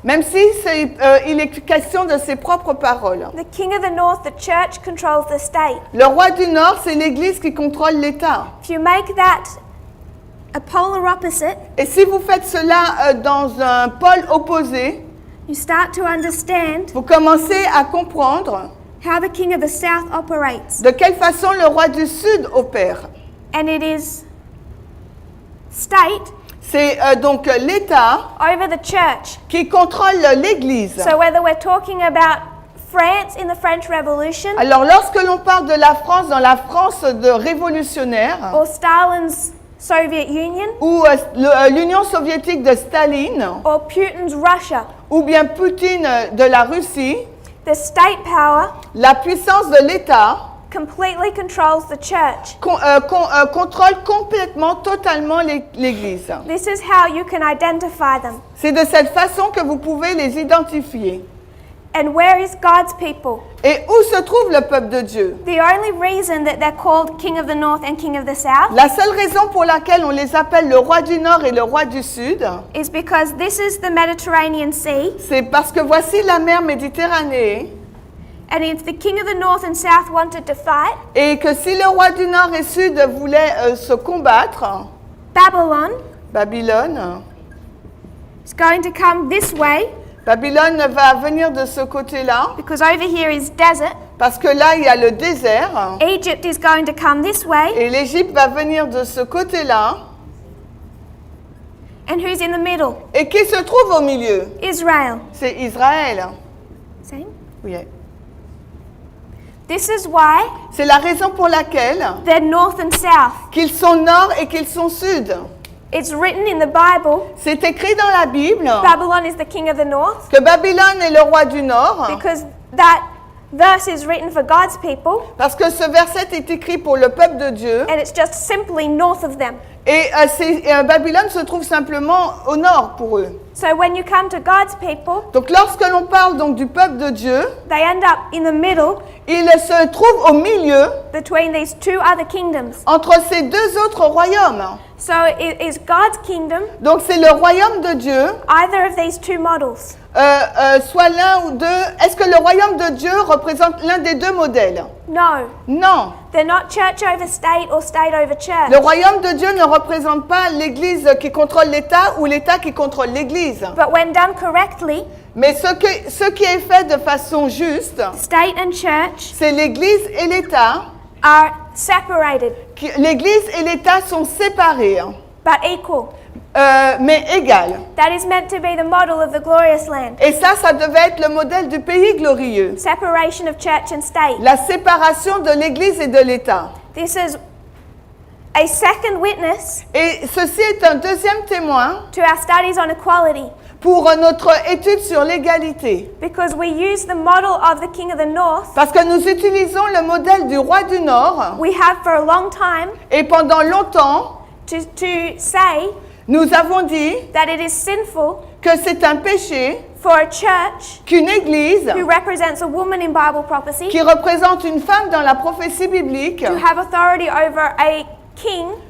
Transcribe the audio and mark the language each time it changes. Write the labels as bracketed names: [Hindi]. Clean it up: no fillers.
[French] même si il est question de ses propres paroles. [English] The king of the north, the church, controls the state. [French] Le roi du Nord, c'est l'Église qui contrôle l'État. [English] If you make that a polar opposite, [French] Et si vous faites cela dans un pôle opposé, [English] you start to understand [French] vous commencez à comprendre [English] how the king of the south operates. [French] de quelle façon le roi du Sud opère. [English] And it is state [French] C'est donc l'État [English] over the church. [French] qui contrôle l'Église. [English] So whether we're talking about France in the French Revolution [French] Alors lorsque l'on parle de la France dans la France de révolutionnaire, [English] or Stalin's Soviet Union [French] ou l'Union soviétique de Staline, [English] or Putin's Russia, [French] ou bien Poutine de la Russie, [English] the state power [French] la puissance de l'État [English] completely controls the church. [French] contrôle complètement, totalement l'Église. [English] This is how you can identify them. [French] C'est de cette façon que vous pouvez les identifier. [English] And where is God's people? [French] Et où se trouve le peuple de Dieu? [English] The only reason that they're called King of the North and King of the South [French] La seule raison pour laquelle on les appelle le roi du Nord et le roi du Sud, [English] is because this is the Mediterranean Sea, [French] c'est parce que voici la mer Méditerranée, [English] and if the King of the North and South wanted to fight, [French] et que si le roi du Nord et Sud voulait se combattre, [English] Babylon [French] Babylone [English] is going to come this way [French] Babylone va venir de ce côté-là, [English] because over here is desert. [French] parce que là, il y a le désert. [English] Egypt is going to come this way. [French] Et l'Égypte va venir de ce côté-là. [English] And who's in the middle? [French] Et qui se trouve au milieu? [English] Israel. [French] C'est Israël. [English] See? [French] Oui. [English] This is why [French] C'est la raison pour laquelle [English] they're north and south. [French] qu'ils sont nord et qu'ils sont sud. [English] It's written in the Bible, [French] C'est écrit dans la Bible [English] Babylon is the king of the north, [French] que Babylone est le roi du nord, [English] because that verse is written for God's people, [French] parce que ce verset est écrit pour le peuple de Dieu. [English] and it's just simply north of them. [French] Et Babylone se trouve simplement au nord pour eux. [English] So when you come to God's people, [French] Donc lorsque l'on parle donc du peuple de Dieu, [English] they end up in the middle [French] il se trouve au milieu [English] between these two other kingdoms. [French] entre ces deux autres royaumes. [English] So it is God's kingdom, [French] Donc c'est le royaume de Dieu, [English] either of these two models. [French] soit l'un ou deux. Est-ce que le royaume de Dieu représente l'un des deux modèles? [English] No, [French] Non. [English] they're not church over state or state over church. [French] Le royaume de Dieu ne représente pas l'Église qui contrôle l'État ou l'État qui contrôle l'Église. [English] But when done correctly, [French] Mais ce qui est fait de façon juste, [English] state and church [French] c'est l'Église et l'État. [English] are separated [French] L'Église et l'État sont séparés, [English] but equal. [French] mais égales. [English] That is meant to be the model of the glorious land. [French] Et ça devait être le modèle du pays glorieux. [English] Separation of church and state. [French] La séparation de l'Église et de l'État. [English] This is a second witness [French] Et ceci est un deuxième témoin [English] to our studies on equality, [French] pour notre étude sur l'égalité. [English] because we use the model of the king of the north. [French] Parce que nous utilisons le modèle du roi du Nord [English] We have for a long time [French] et pendant longtemps, [English] to say [French] nous avons dit [English] that it is sinful [French] que c'est un péché [English] for a church [French] qu'une église [English] who represents a woman in Bible prophecy [French] qui représente une femme dans la prophétie biblique [English] to have authority over a king